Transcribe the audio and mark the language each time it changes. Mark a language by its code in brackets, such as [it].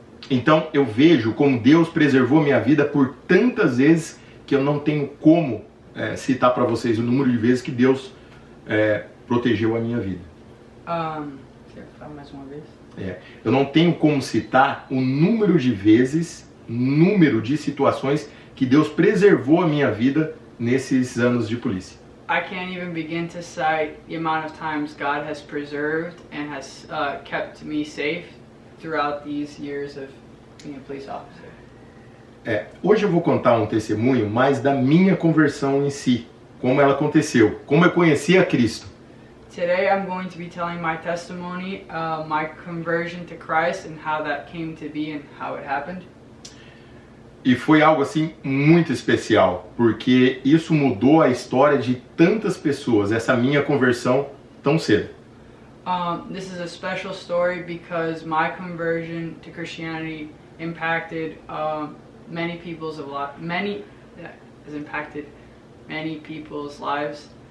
[pt] Então eu vejo como Deus preservou minha vida por tantas vezes que eu não tenho como citar para vocês o número de vezes que Deus protegeu a minha vida. Quer falar mais uma vez? Eu não tenho como citar o número de vezes, número de situações que Deus preservou a minha vida nesses anos de polícia. [en] I can't even begin to cite the amount of times God has preserved and has kept me safe throughout these years of being a police officer. [pt] Hoje eu vou contar um testemunho mais da minha conversão em si, como ela aconteceu, como eu conheci a Cristo. [en] Today I'm going to be telling my testimony, my conversion to Christ and how that came to be and how it happened. [pt] E foi algo assim muito especial, porque isso mudou a história de tantas pessoas, essa minha conversão tão cedo. [en] This is a special story because my conversion to Christianity impacted many people's has impacted many people's lives.